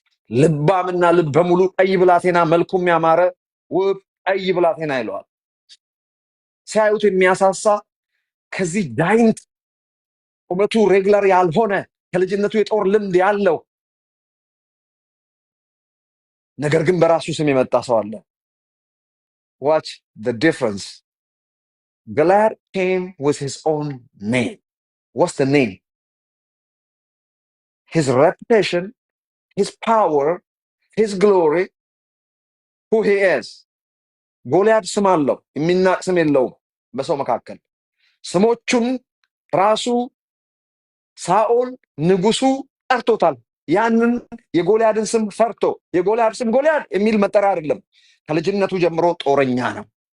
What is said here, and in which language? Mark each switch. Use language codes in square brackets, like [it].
[am] ልባምና ልበ ሙሉ ቀይ ብላቴና መልኩም ያማረ ውብ ቀይ ብላቴና ይለዋል። ሲያዩት የሚያሳሳ ከዚህ ዳይንት ቁመቱ ሬግላር ያልሆነ ከልጅነቱ የጦር ልምድ ያለው ነገር ግን በራሱ ስም የመጣ ሰው አለ። [en] ዋች the difference. Goliath came with his own name. What's the name? His reputation, his power, his glory, who he is. [am] ጎልያድ ስም አለው፣ የሚናቅ ስም የለውም በሰው መካከል። ስሞቹን ራሱ ሳኦል ንጉሱ ጠርቶታል። ያንን የጎልያድን ስም ፈርቶ የጎልያድ ስም ጎልያድ የሚል መጠሪያ አይደለም። ከልጅነቱ ጀምሮ ጦረኛ ነው።